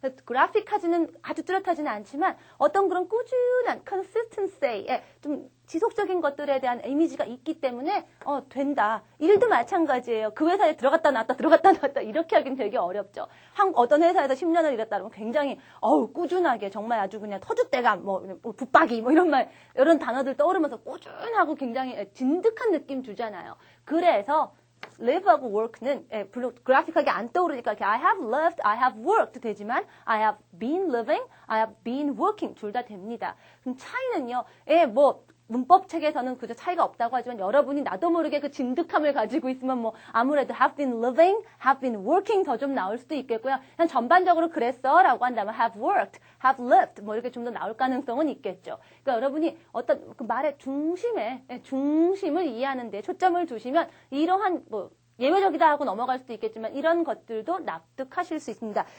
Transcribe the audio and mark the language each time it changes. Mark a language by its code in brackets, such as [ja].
[ko] 그래픽하지는 아주 뚜렷하지는 않지만 어떤 그런 꾸준한 consistency에 좀 지속적인 것들에 대한 이미지가 있기 때문에 된다. 일도 마찬가지예요. 그 회사에 들어갔다 나왔다 이렇게 하긴 되게 어렵죠. 어떤 회사에서 10년을 일했다 그러면 굉장히 꾸준하게 정말 아주 그냥 터줏대감 붙박이 이런 단어들 떠오르면서 꾸준하고 굉장히 진득한 느낌 주잖아요. 그래서 live하고 work는 그래픽하게 안 떠오르니까 이렇게 [en] I have lived, I have worked [ko] 되지만 [en] I have been living, I have been working [ko] 둘 다 됩니다. 그럼 차이는요. 문법 책에서는 그저 차이가 없다고 하지만 여러분이 나도 모르게 그 진득함을 가지고 있으면 아무래도 [en] have been living, have been working [ko] 더 좀 나올 수도 있겠고요. 그냥 전반적으로 그랬어 라고 한다면 [en] have worked, have lived [ko] 이렇게 좀 더 나올 가능성은 있겠죠. 그러니까 여러분이 어떤 그 말의 중심을 이해하는 데 초점을 두시면 이러한 예외적이다 하고 넘어갈 수도 있겠지만 이런 것들도 납득하실 수 있습니다.